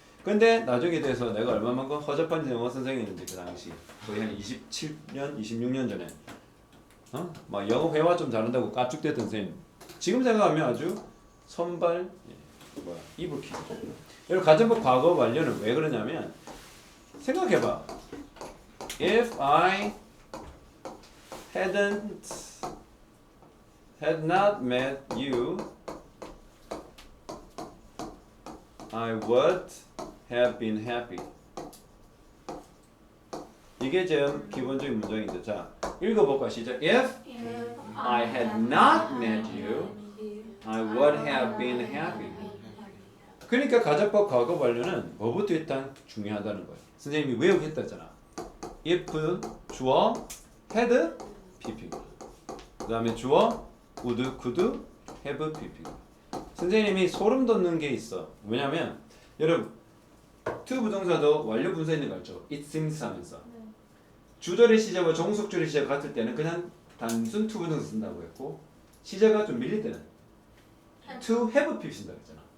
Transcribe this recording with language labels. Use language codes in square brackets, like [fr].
[ko] 근데 나중에 돼서 내가 얼마만큼 허접한 영어 선생님인데 그 당시 거의 한 27년, 26년 전에 막 영어 회화 좀 잘한다고 까쭉대던 선생님 지금 생각하면 아주 선발 이불킥. 여러분 가정법 과거 완료는 왜 그러냐면 생각해봐. [en] If I had not met you, I would have been happy. [ko] 이게 지금 기본적인 문장인데 자 읽어볼까 시작. [en] If I had not met you, I would have been happy. [ko] 그러니까 가정법 과거 완료는 뭐부터 일단 중요하다는 거예요. 선생님이 외우게 했다잖아. if 주어 had pp. 그다음에 주어 would could have pp. 선생님이 소름 돋는 게 있어. 왜냐면 여러분 to 부동사도 완료 분사 있는 거 알죠? it seems 하면서 주절의 시제와 종속절의 시제가 같을 때는 그냥 단순 to 부동사 쓴다고 했고 시제가 좀 밀릴 때는 to have pp 쓴다고 했잖아.